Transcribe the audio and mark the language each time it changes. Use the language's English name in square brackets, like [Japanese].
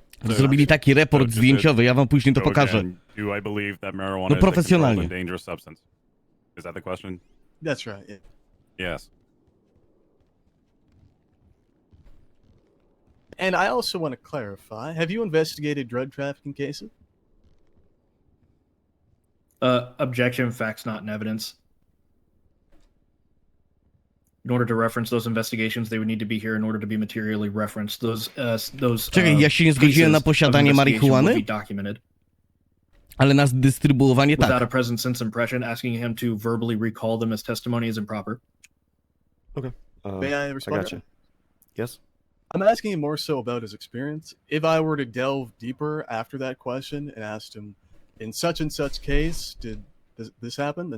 [Polish] Zrobili taki report zdjęciowy, ja wam później to pokażę. [English] Do I believe that marijuana [Polish] No [English] is a controlled [Polish] profesjonalnie. [English] and dangerous substance? Is that the question? That's right. Yeah. Yes. And I also want to clarify, have you investigated drug trafficking cases? Objection, facts not in evidence. In order to reference those investigations, they would need to be here in order to be materially referenced. [Polish] Czekaj, ja się nie zgodziłem na posiadanie marihuany, ale na dystrybuowanie tak. [English] Without a present sense impression, asking him to verbally recall them as testimony is improper. Okay. May I respond? I got you. Yes. I'm asking him more so about his experience. If I were to delve deeper after that question and asked him, in such and such case, did this happen?